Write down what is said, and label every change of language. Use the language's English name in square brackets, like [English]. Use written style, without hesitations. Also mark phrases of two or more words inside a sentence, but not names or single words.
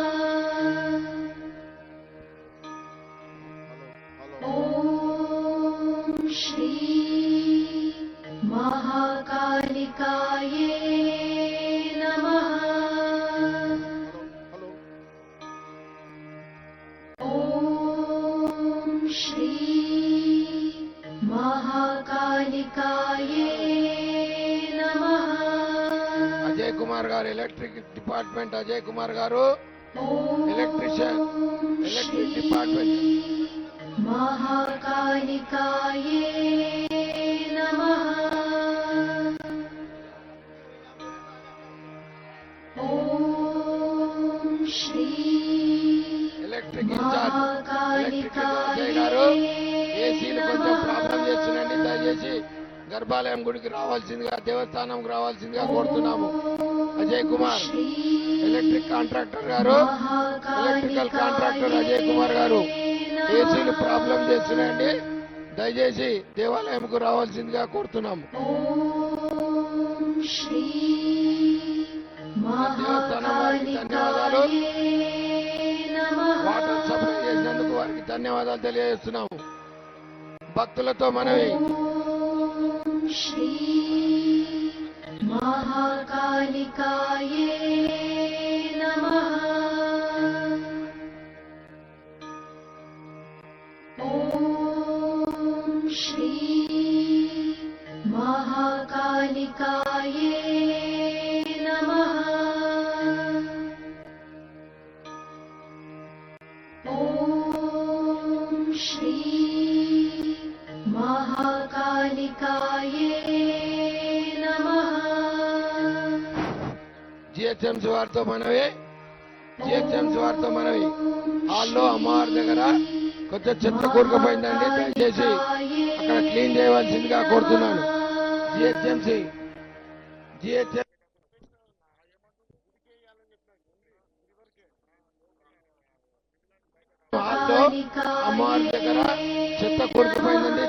[Sanskrit] ॐ श्री महाकालिकाये नमः ॐ श्री महाकालिकाये नमः [Telugu] అజయ్ కుమార్ గారు [English] electric department [Telugu] అజయ్ కుమార్ గారు [Sanskrit] ॐ [English] electric department [Sanskrit] महाकालिकाये नमः ॐ श्री [English] electric incharge electric [Telugu] అజయ్ గారు ఏసీలు కొంచెం ప్రాబ్లం చేస్తున్నాండి, దయచేసి గర్భాలయం గుడికి రావాల్సిందిగా, దేవస్థానంకి రావాల్సిందిగా కోరుతున్నాము. అజయ్ కుమార్ [English] electric contractor [Telugu] గారు, [English] electrical contractor [Telugu] అజయ్ కుమార్ గారు, ఏసీలు ప్రాబ్లం చేస్తున్నాయండి. దయచేసి దేవాలయంకు రావాల్సిందిగా కోరుతున్నాము. దేవస్థానం వారికి ధన్యవాదాలు. [English] water supply [Telugu] చేసినందుకు వారికి ధన్యవాదాలు తెలియజేస్తున్నాము. భక్తులతో మనవి. [Sanskrit] श्री महाकालिकाये नमः। ॐ श्री महाकालिकाये नमः। ॐ श्री महाकालिकाये नमः। [Telugu] జిహెచ్ఎంసీ వారితో మనవి. జిహెచ్ఎంసీ వారితో మనవి. హాల్లో అమ్మవారి దగ్గర కొంచెం చెత్త కూరుకుపోయిందండి. దయచేసి అక్కడ క్లీన్ చేయవలసిందిగా కోరుతున్నాను. జిహెచ్ఎంసీ హాల్లో అమ్మవారి దగ్గర చెత్త కూరుకుపోయిందండి.